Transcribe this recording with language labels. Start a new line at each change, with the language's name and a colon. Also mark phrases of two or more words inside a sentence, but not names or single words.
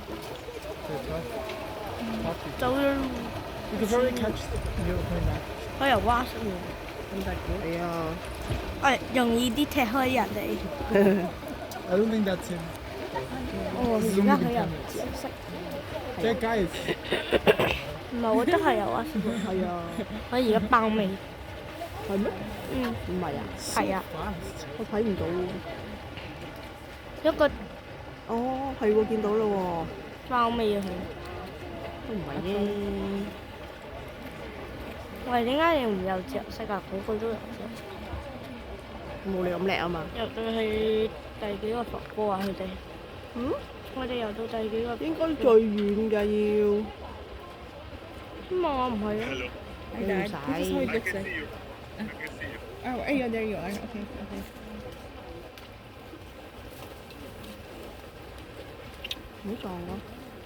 Cantonese: 走咗。
English: You could probably catch you coming back.
Cantonese: 佢又蛙式喎。係啊，容易啲踢開人哋。
English: I don't think that's him.
Cantonese: 哦，而家佢又唔識。
English: That guy is.
Cantonese: 唔係，我真係有蛙式喎。係啊，我而家爆尾。係咩？嗯，唔係啊，係啊，
English: Fast.
Cantonese: 我睇唔到喎。一個哦，係喎，見到啦喎，爆尾啊佢。都唔係啫。喂，點解你唔有隻色啊？個個都有隻。冇你咁叻啊嘛。入到去第幾個伏波啊？佢哋。嗯？我哋游到第幾個？應該最遠㗎要。咁我唔係啊。你唔使。
English: Oh, yeah, there you are. Okay, okay.
Cantonese: 唔好撞我。